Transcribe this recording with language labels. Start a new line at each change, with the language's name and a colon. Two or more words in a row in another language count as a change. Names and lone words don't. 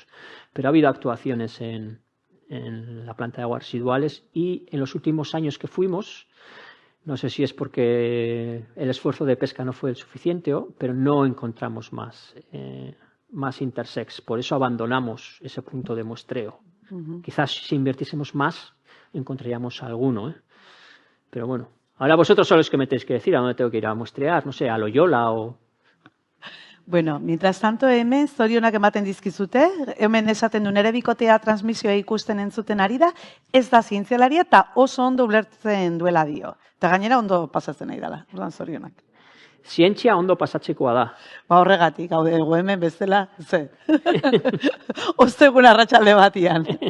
Spanish: Pero ha habido actuaciones en la planta de aguas residuales y en los últimos años que fuimos, no sé si es porque el esfuerzo de pesca no fue el suficiente, pero no encontramos más intersex, por eso abandonamos ese punto de muestreo. Quizás si invirtiésemos más encontraríamos alguno, pero bueno, ahora vosotros sois los que me tenéis que decir a dónde tengo que ir a muestrear, no sé, a Loyola o... Bueno, mientras tanto,
Basque: hemen zorionak ematen dizkizute, hemen esaten du nere bikotea transmisioa ikusten entzuten ari da, ez da zientzialaria eta oso ondo ulertzen duela dio. Eta gainera ondo pasatzen nahi dela, orduan zorionak. Zientzia ondo pasatzekoa da. Ba horregatik, hau dugu hemen bezala, ze. Ostegun arratsalde batian.